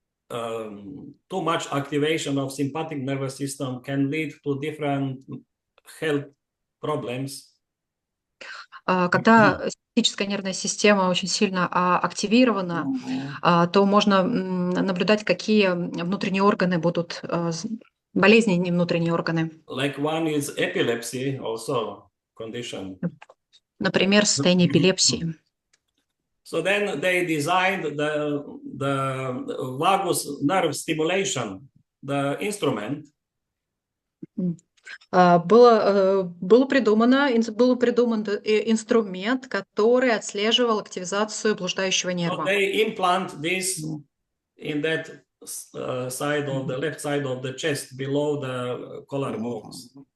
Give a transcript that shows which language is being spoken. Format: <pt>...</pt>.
<en>too much activation of sympathetic nervous system can lead to different health problems.</en> <ru>Когда симпатическая нервная система очень сильно активирована, то можно наблюдать, какие внутренние органы будут, болезненные внутренние органы.</ru> <en>Like one is epilepsy also condition.</en> <ru>Например, состояние эпилепсии.</ru> <en>So then they designed the vagus nerve stimulation, the instrument.</en> <ru>Был придуман инструмент, который отслеживал активизацию блуждающего</ru> <en>So</en> <ru>нерва.</ru> <en>they implant this in that side of the left side of the chest below the collarbones.</en>